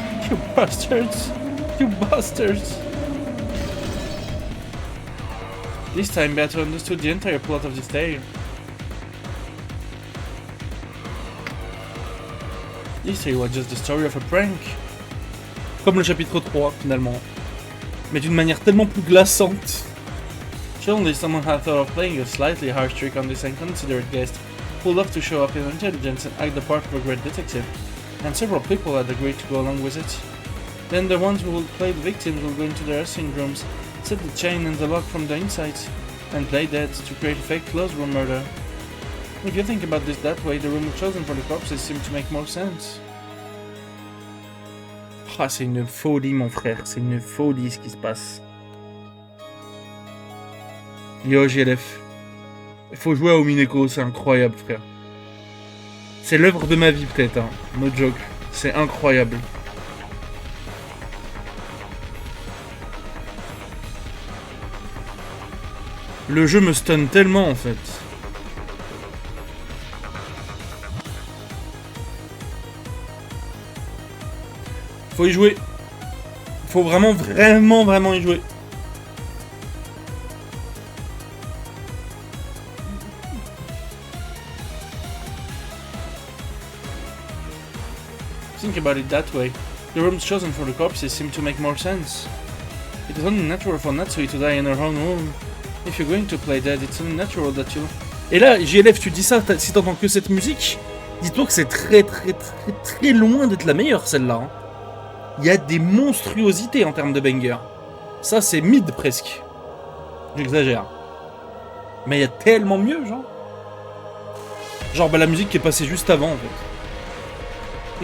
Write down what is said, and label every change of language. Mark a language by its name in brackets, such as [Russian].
[English] You bastards! You bastards! This time Beatrice understood the entire plot of this tale. This tale was just the story of a prank. [French] Comme le chapitre 3 finalement. Mais d'une manière tellement plus glaçante. [English] Surely someone had thought of playing a slightly harsh trick on this inconsiderate guest who loved to show off his intelligence and act the part of a great detective, and several people had agreed to go along with it. Then the ones who would play the victims will go into their dressing rooms, set the chain and the lock from the inside, and play dead to create a fake closed room murder. If you think about this that way, the room chosen for the corpses seems to make more sense. [French] Ah, c'est une folie mon frère, c'est une folie ce qui se passe. Yo GLF, il faut jouer à Umineko, c'est incroyable frère. C'est l'œuvre de ma vie peut-être, hein. [English] No joke, [French] c'est incroyable. Le jeu me stun tellement en fait. Faut y jouer. Faut vraiment y jouer. [English] Think about it that way. The rooms chosen for the corpses seem to make more sense. It is only natural for Natsui to die in her own room. If you're going to play dead, it's only natural that you... [French] Et là, JLF, tu dis ça, si t'entends que cette musique, dis-toi que c'est très loin d'être la meilleure celle-là. Hein. Il y a des monstruosités en termes de banger. Ça, c'est mid presque. J'exagère. Mais il y a tellement mieux, genre. Genre, bah, la musique qui est passée juste avant, en fait.